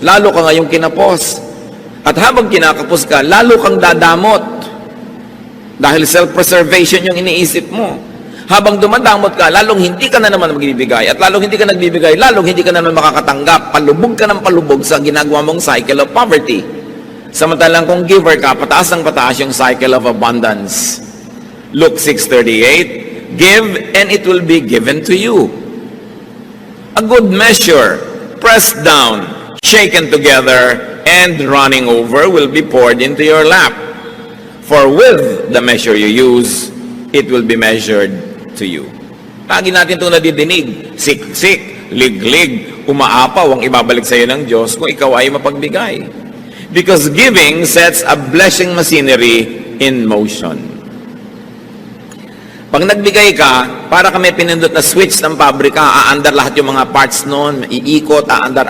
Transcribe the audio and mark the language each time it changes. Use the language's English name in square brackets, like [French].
[Filipino] Lalo ka ngayong kinapos. At habang kinakapos ka, lalo kang dadamot. Dahil self-preservation yung iniisip mo. Habang dumadamot ka, lalong hindi ka na naman magbibigay. At lalong hindi ka nagbibigay, lalong hindi ka na naman makakatanggap. Palubog ka ng palubog sa ginagawa mong cycle of poverty. Samantalang kung giver ka, pataas ng pataas yung cycle of abundance. [English] Luke 6:38, give and it will be given to you. A good measure, pressed down, shaken together, and running over will be poured into your lap. For with the measure you use, it will be measured to you. [Filipino] Lagi natin itong nadidinig. Siksik, liglig, umaapaw ang ibabalik sa iyo ng Diyos kung ikaw ay mapagbigay. [English] Because giving sets a blessing machinery in motion. [Filipino] Pag nagbigay ka, para kami pinindot na switch ng pabrika, aandar lahat yung mga parts noon, iikot, aandar.